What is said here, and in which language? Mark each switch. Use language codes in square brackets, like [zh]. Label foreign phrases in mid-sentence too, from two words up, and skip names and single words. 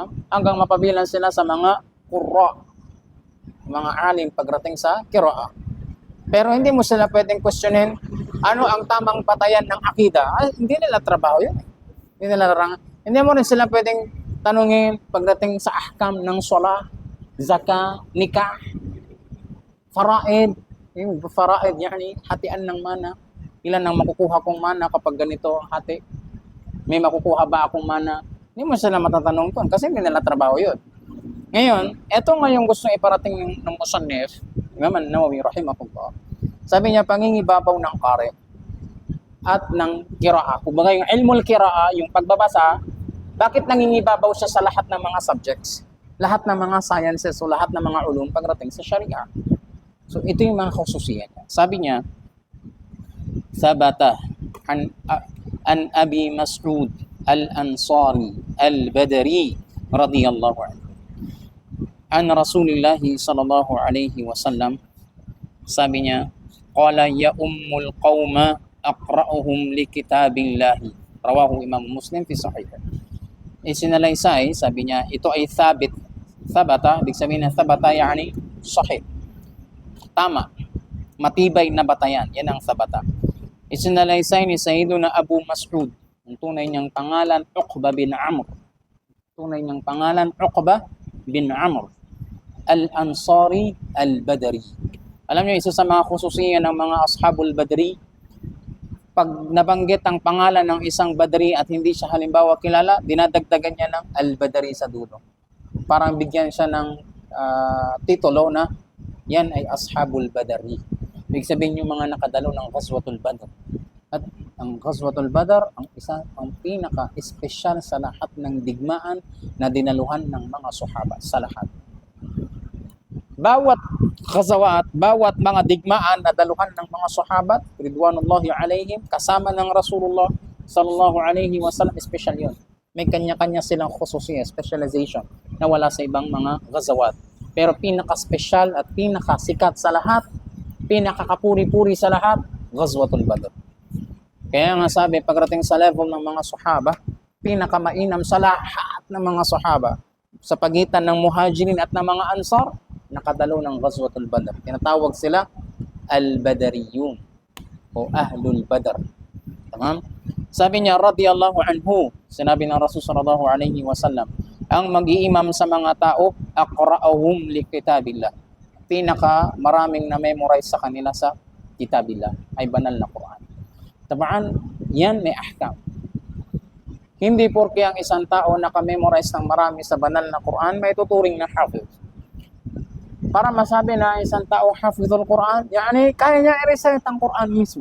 [tl] Hanggang mapabilang sila sa mga qurra, mga alim pagdating sa qira'a. Pero hindi mo sila pwedeng questionin ano ang tamang patayan ng akida. Hindi nila trabaho yun. Hindi nila larangan. Hindi mo rin sila pwedeng tanungin pagdating sa ahkam ng salah, zakah, nikah, faraid. Yung faraid, yani hatian ng mana. Ilan ang makukuha kong mana kapag ganito hati? May makukuha ba akong mana? Hindi mo sila matatanong doon kasi hindi nila trabaho yun. Ngayon, eto nga yung gusto iparating ng musannif, Imam Nawawi rahimahullah. Sabi niya, pangingibabaw ng qari at ng qira'a. Kumbaga yung [ar] علم القراءة, [tl] yung pagbabasa, Bakit nangingibabaw siya sa lahat ng mga subjects? Lahat ng mga sciences o lahat ng mga ulum pagdating sa Sharia. So ito yung mga khususiyan niya. Sabi niya, [ar] ثبت عن أبي مسعود الأنصاري البدري رضي الله عنه عن رسول الله صلى الله عليه وسلم, [tl] sabi niya, [ar] قال يؤم القوم أقرؤهم لكتاب الله رواه الإمام مسلم في صحيح. [tl] Isinalaysay, sabi niya, ito ay thabit. Thabata, ibig sabihin na [ar] ثبت يعني صحيح, [tl] tama, matibay na batayan, yan ang thabata. Isinalaysay ni Sayyiduna Abu Mas'ud, ang tunay niyang pangalan Uqba bin Amr, tunay niyang pangalan Uqba bin Amr al-Ansari al-Badri. Alam niyo, isa sa mga khususiyan ng mga [ar] أصحاب بدر, [tl] pag nabanggit ang pangalan ng isang Badri at hindi siya halimbawa kilala, dinadagdagan niya ng al-Badri sa dulo. Parang bigyan siya ng titulo na yan ay [ar] أصحاب بدر. [tl] Ibig sabihin yung mga nakadalo ng Ghazwatul Badr. At ang Ghazwatul Badr, ang pinaka-espesyal sa lahat ng digmaan na dinaluhan ng mga sahaba, sa lahat. Bawat ghazawat, bawat mga digmaan na daluhan ng mga sahabat, [ar] رضوان الله عليهم, [tl] kasama ng Rasulullah [ar] صلى الله عليه وسلم, [tl] special yun. May kanya-kanya silang khususiyya, specialization, na wala sa ibang mga ghazawat. Pero pinaka-special at pinaka-sikat sa lahat, pinaka-kapuri-puri sa lahat, Ghazwatul Badr. Kaya nga sabi, pagdating sa level ng mga sahaba, pinaka-mainam sa lahat ng mga sahaba, sa pagitan ng muhajirin at ng mga ansar, nakadalo ng Ghazwatul Badr. Tinatawag sila al-Badariyun o Ahlul Badr. Tamam? Sabi niya, [ar] رضي الله عنه, [tl] sinabi ng Rasul [ar] صلى الله عليه وسلم, [tl] ang mag-iimam sa mga tao, [ar] أقرؤهم لكتاب الله. [tl] Pinaka maraming na memorize sa kanila sa kitabillah, ay banal na Quran. Tabaan, yan may ahkam. Hindi porke ang isang tao naka-memorize ng marami sa banal na Quran, may tuturing na hafiz. Para masabi na isang tao [ar] حافظ القرآن, [tl] yani kaya niya i-recite ang Quran mismo.